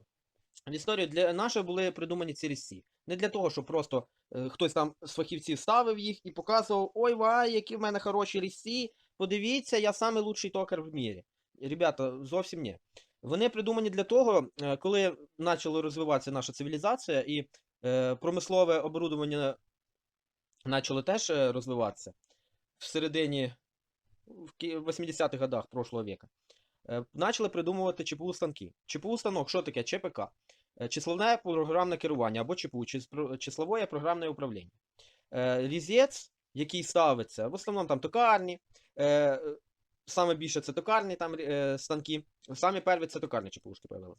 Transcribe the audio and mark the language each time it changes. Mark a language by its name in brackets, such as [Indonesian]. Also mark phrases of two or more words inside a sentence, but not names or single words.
[Ukrainian] В історії для нашої були придумані ці різці. Не для того, щоб просто хтось там з фахівців ставив їх і показував: ой, вай, які в мене хороші різці, подивіться, я [Russian] самий лучший [Ukrainian] токар в мірі. Ребята, зовсім ні. Вони придумані для того, коли почала розвиватися наша цивілізація і промислове оборудовання почало теж розвиватися в середині, [Russian] в 80-х годах прошлого века. [Ukrainian] Почали придумувати ЧПУ станки. ЧПУ станок, що таке? ЧПК. Числовне програмне керування або ЧПУ, числове програмне управління. Різець, який ставиться, в основному там токарні, саме більше це токарні там станки, саме перві це токарні ЧПУшки появилися.